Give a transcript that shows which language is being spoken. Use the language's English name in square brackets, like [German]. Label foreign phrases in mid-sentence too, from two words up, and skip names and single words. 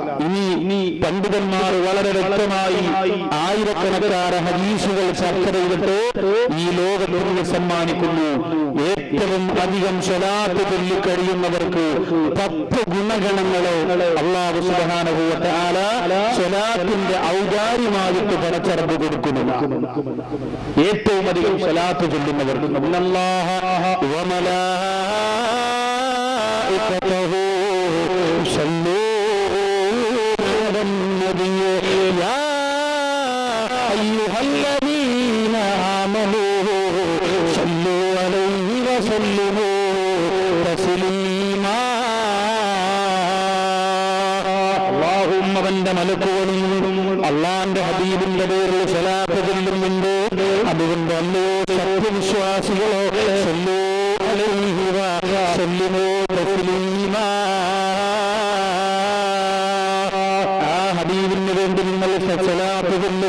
[Malayalam] ഇനി പണ്ഡിതന്മാർ വളരെ വ്യക്തമായി ആയിരക്കണക്കാര ഹദീസുകൾ ചർച്ച ചെയ്തിട്ട് ഈ ലോകത്തിന് സമ്മാനിക്കുന്നു, ഏറ്റവും അധികം സ്വലാത്ത് ചൊല്ലിക്കഴിയുന്നവർക്ക് 10 ഗുണഗണങ്ങളെ [Arabic] الله سبحانه وتعالى [Malayalam] സ്വലാത്തിന്റെ ഔദാര്യമായിട്ട് പടച്ചറബ് കൊടുക്കുന്നു. ഏറ്റവും അധികം സ്വലാത്ത് ചൊല്ലുന്നവർക്ക് [Arabic] الله و ملائكته يصلون على النبي يا أيها الذين آمنوا صلوا عليه وسلموا تسليما. اللهم بند [Malayalam] മലക്കുകളും അള്ളാന്റെ ഹബീബിന്റെ പേരിൽ സ്വലാത്ത് ചൊല്ലുന്നുണ്ട്. അതുകൊണ്ട് അല്ലോ സത്യവിശ്വാസികളോ [Arabic] صلوا عليه وسلموا تسليما. [Malayalam] ആ ഹബീബിന് വേണ്ടി നിങ്ങൾ സ്വലാത്ത് ചൊല്ലുക.